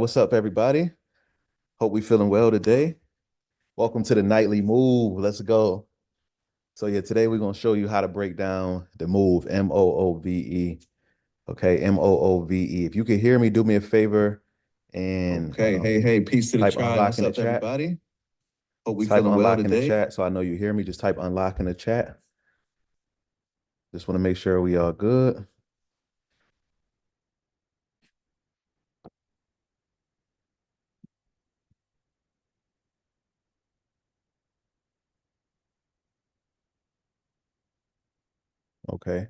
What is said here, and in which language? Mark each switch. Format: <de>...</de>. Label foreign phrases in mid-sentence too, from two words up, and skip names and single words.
<en>What's up, everybody? Hope we feeling well today. Welcome to the Nightly Move. Let's go. So yeah, today we're gonna show you how to break down the move, M-O-O-V-E. Okay, M-O-O-V-E. If you can hear me, do me a favor and Okay, hey, peace to the type tribe. unlock What's in the up, chat. everybody? Hope we Type feeling well unlock in the today. chat so I know you hear me. Just type unlock in the chat. Just want to make sure we all good. Okay.</en>